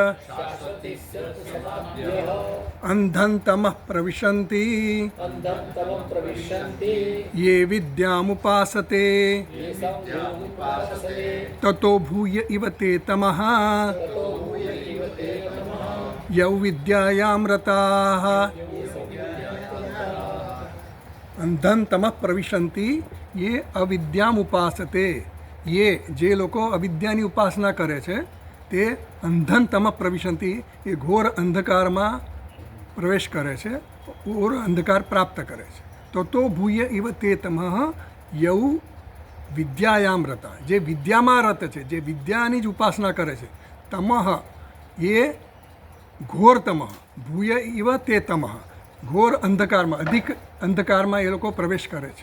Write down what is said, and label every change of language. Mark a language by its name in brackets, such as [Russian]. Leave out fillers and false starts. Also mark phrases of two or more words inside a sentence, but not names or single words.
[Sanskrit] अंधं तमः प्रविशन्ति ये विद्यामुपासते ततो भूय इव ते तमः यौ विद्यायां रताः। अंधं तमः प्रविशन्ति ये अविद्यामुपासते। [Gujarati] ये जे લોકો અવિદ્યાની ઉપાસના કરે છે તે [Sanskrit] અંધન તમ પ્રવિશંતિ [Gujarati] એ ઘોર અંધકારમાં પ્રવેશ કરે છે, ઘોર અંધકાર પ્રાપ્ત કરે છે. [Sanskrit] તો ભૂય ઇવ તે તમઃ યૌ વિદ્યાયામ રતા, [Gujarati] જે વિદ્યામાં રત છે, જે વિદ્યાની જ ઉપાસના કરે છે, તમઃ એ ઘોર તમઃ [Sanskrit] ભૂય ઇવ તે તમઃ [Gujarati] ઘોર અંધકારમાં, અધિક અંધકારમાં એ લોકો પ્રવેશ કરે છે.